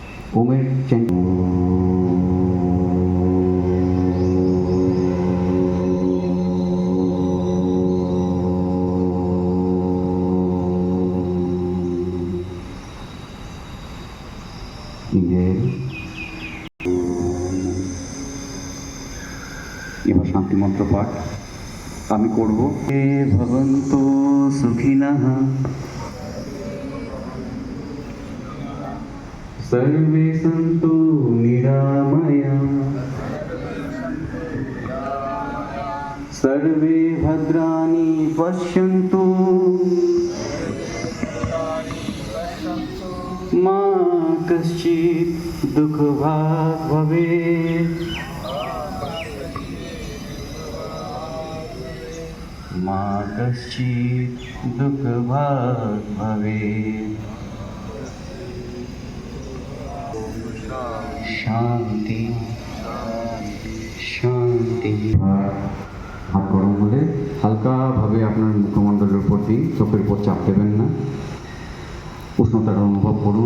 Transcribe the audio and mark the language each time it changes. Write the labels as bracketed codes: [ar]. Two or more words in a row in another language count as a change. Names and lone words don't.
[bn] ওমের চ্যান্ট নিজের এবার শান্তি মন্ত্র পাঠ আমি করব। [sa] হে ভবন্তু সুখিনঃ सर्वे सन्तु निरामया सर्वे भद्राणि पश्यन्तु मा कश्चित् दुःखभाग् भवेत् मा कश्चित् दुःखभाग् भवेत् শান্তি শান্তি। [bn] হাত গরম হলে হালকাভাবে আপনার মুখমণ্ডলের উপর দিন, চোখের উপর চাপ দেবেন না। উষ্ণতার অনুভব করুন।